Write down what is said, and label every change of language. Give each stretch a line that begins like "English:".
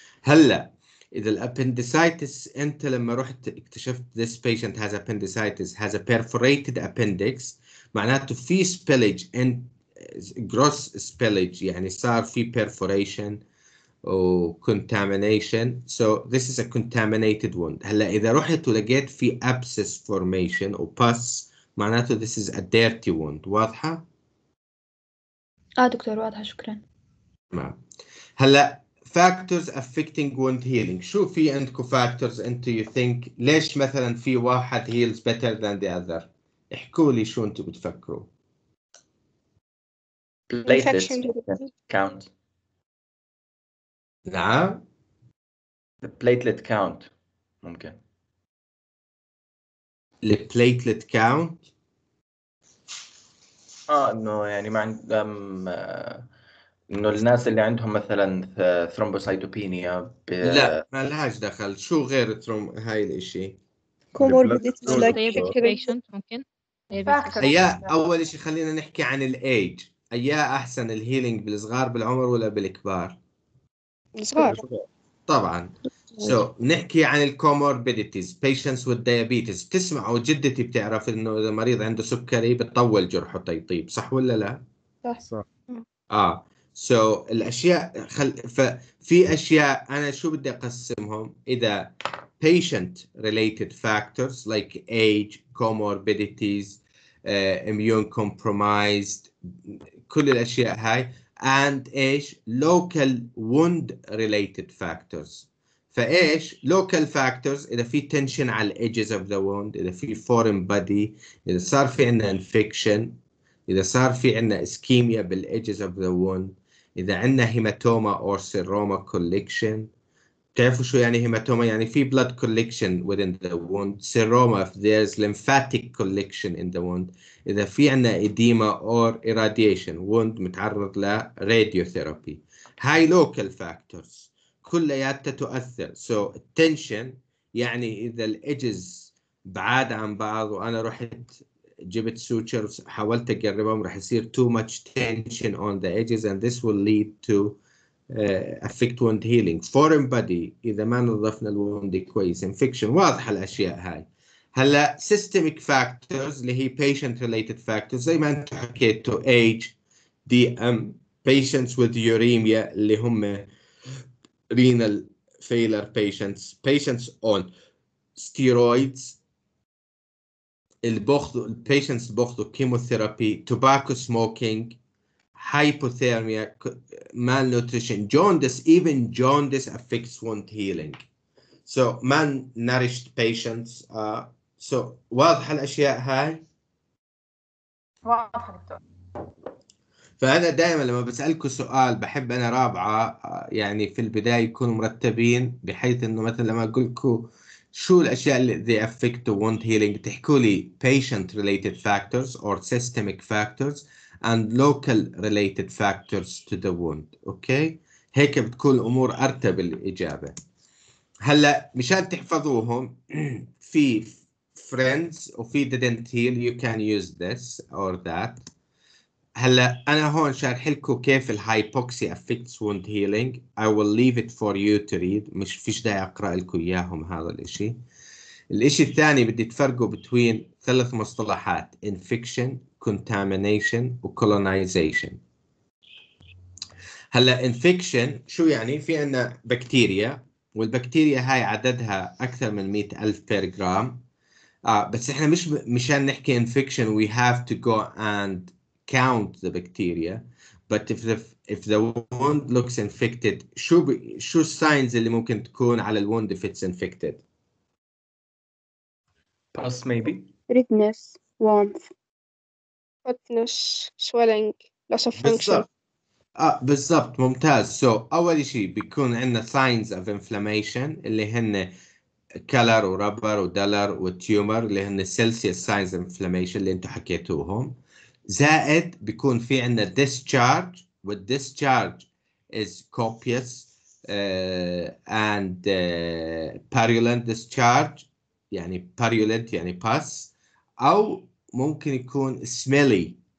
Arabic: هلا إذا الابندسايتس أنت لما رحت اكتشفت
English: this patient has appendicitis has a perforated appendix معناته في spillage and gross spillage يعني صار في perforation أو contamination so this is a contaminated wound.
Arabic: هلا إذا رحت ولقيت في abscess formation أو pus معناته
English: this is a dirty wound.
Arabic: واضحة؟ دكتور واضحة شكرا. تمام.
English: هلا factors affecting wound healing.
Arabic: شو في عندكم factors انتوا you think ليش مثلا في واحد
English: heals better than the other؟
Arabic: احكوا لي شو انتوا بتفكروا.
English: platelets count.
Arabic: نعم.
English: platelet count ممكن. البليتلت count
Arabic: انه يعني ما عندهم انه الناس اللي عندهم مثلا ثرومبوسايتوبينيا لا ما لهاش دخل. شو غير هاي الاشي؟
English: comorbidities
Arabic: البلاد
English: Clot. diabetic patient ممكن diabetes.
Arabic: اياه اول شيء خلينا نحكي عن الايج. اياه احسن الهيلينج بالصغار بالعمر ولا بالكبار؟ الصغار. طبعا.
English: نحكي عن الكوموربيديتيز patients with diabetes.
Arabic: تسمعوا جدتي بتعرف انه اذا مريض عنده سكري بتطول جرحه تيطيب، صح ولا لا؟ صح. الاشياء ففي اشياء انا شو بدي اقسمهم.
English: اذا patient related factors like age, comorbidities, immune compromised،
Arabic: كل الاشياء هاي.
English: and ايش local wound related factors. فايش local factors؟ اذا في tension على edges of the wound، اذا في foreign body، اذا صار في عندنا infection، اذا صار في عندنا ischemia بالedges of the wound، اذا عندنا hematoma or seroma collection.
Arabic: تعرفوا شو يعني هيماتوما؟ يعني في
English: blood collection within the wound. seroma if there's lymphatic collection in the wound.
Arabic: إذا في عنا edema or irradiation wound متعرض ل radiotherapy. هاي local factors كلياتها تؤثر.
English: so tension
Arabic: يعني إذا الإدجز بعاد عن بعض وأنا رحت جبت سوتشر حاولت أقربهم
English: راح يصير too much tension on the edges and this will lead to affect wound healing.
Arabic: foreign body إذا ما نظفنا الوند كويس. infection واضحة الأشياء هاي.
English: هلا systemic factors اللي هي patient related factors زي ما أنتم حكيتوا age DM patients with uremia اللي هم renal failure patients on steroids patients بأخذوا chemotherapy tobacco smoking hypothermia, malnutrition, jaundice. Even jaundice affects wound healing. So malnourished patients.
Arabic: So واضحة الأشياء هاي؟ واضحة دكتور. فأنا دائما لما بسألكم سؤال بحب أنا رابعة يعني في البداية يكونوا مرتبين، بحيث إنه مثلا لما أقول لكم شو الأشياء اللي they affect the wound healing تحكوا لي
English: patient related factors or systemic factors and local related factors to the wound.
Arabic: أوكي؟ هيك بتكون الأمور أرتب الإجابة. هلا مشان تحفظوهم في friends وفي didn't heal
English: you can use this or that.
Arabic: هلا أنا هون شارح لكم كيف الهايبوكسي affects wound healing.
English: I will leave it for you to read.
Arabic: مش فيش داعي أقرأ لكم إياهم هذا الإشي. الإشي الثاني بدي تفرقوا between 3 مصطلحات infection, contamination و colonization. هلا infection شو يعني؟ في عنا بكتيريا والبكتيريا هاي عددها أكثر من 100,000 per جرام. بس إحنا مش مشان نحكي infection
English: we have to go and count the bacteria. But if the wound looks infected شو signs اللي ممكن تكون على الwound if it's infected؟ pus maybe. redness, warmth, hotness, swelling, loss of function.
Arabic: بالضبط ممتاز. so أول شيء بيكون عندنا signs of inflammation اللي هن color وربر ودلر وتيومر اللي هن celsius signs of inflammation اللي انتم حكيتوهم. زائد بيكون في عندنا discharge والdischarge
English: is copious and purulent discharge
Arabic: يعني purulent يعني pus أو ممكن يكون smelly.